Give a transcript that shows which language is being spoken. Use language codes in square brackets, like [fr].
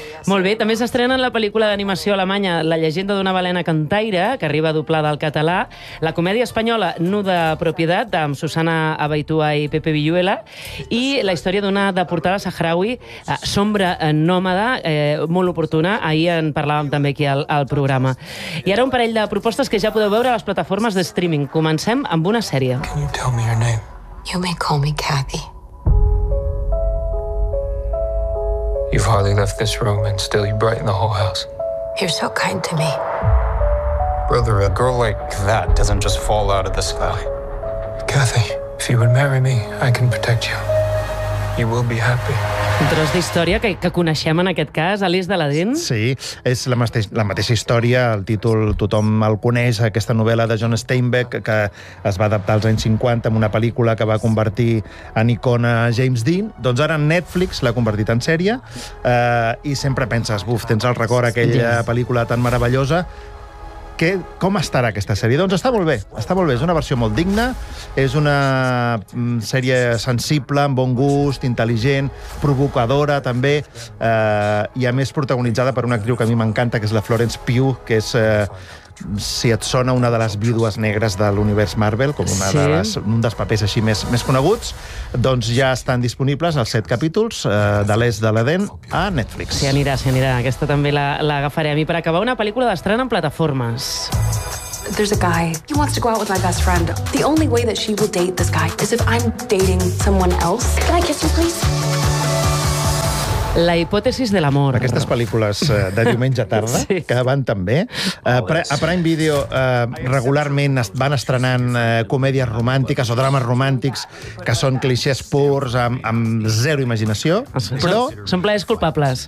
[ca] Molt bé, també s'estrena en la pel·lícula d'animació alemanya La llegenda d'una balena cantaire, que arriba doblada al català, la comèdia espanyola Nuda propiedad, amb Susana Abaitua i Pepe Villuela, i la història d'una deportada saharaui, Sombra nòmada, molt oportuna, ahir en parlàvem també aquí al programa. I ara un parell de propostes que ja podeu veure a les plataformes de streaming. Comencem amb una sèrie. [en] Can you tell me your name? You may call me Kathy. You've hardly left this room, and still you brighten the whole house. You're so kind to me. Brother, a girl like that doesn't just fall out of the sky. Kathy, if you would marry me, I can protect you. You will be happy. [ca] Un tros d'història que coneixem, en aquest cas, Alice de la Dent. Sí, és la mateixa història, el títol tothom el coneix, aquesta novel·la de John Steinbeck, que es va adaptar als anys 50 en una pel·lícula que va convertir en icona James Dean. Doncs ara Netflix l'ha convertit en sèrie, i sempre penses, buf, tens el record aquella pel·lícula tan meravellosa. Com estarà aquesta sèrie? Doncs està molt bé, està molt bé. És una versió molt digna, és una sèrie sensible, amb bon gust, intel·ligent, provocadora també, i a més protagonitzada per una actriu que a mi m'encanta, que és la Florence Pugh, que és... si et sona, una de les vídues negres de l'univers Marvel, com una de les, un dels papers així més coneguts, doncs ja estan disponibles els 7 capítols de l'Est de l'Eden a Netflix. Sí, anirà. Aquesta també l'agafaré. A mi, per acabar, una pel·lícula d'estrena en plataformes. [en] There's a guy. He wants to go out with my best friend. The only way that she will date this guy is if I'm dating someone else. Can I kiss you, please? [ca] La hipòtesis de l'amor. Aquestes pel·lícules de diumenge tarda, sí, que van tan bé. A Prime Video regularment van estrenant comèdies romàntiques o drames romàntics que són clixés purs, amb zero imaginació. Però són plaers culpables.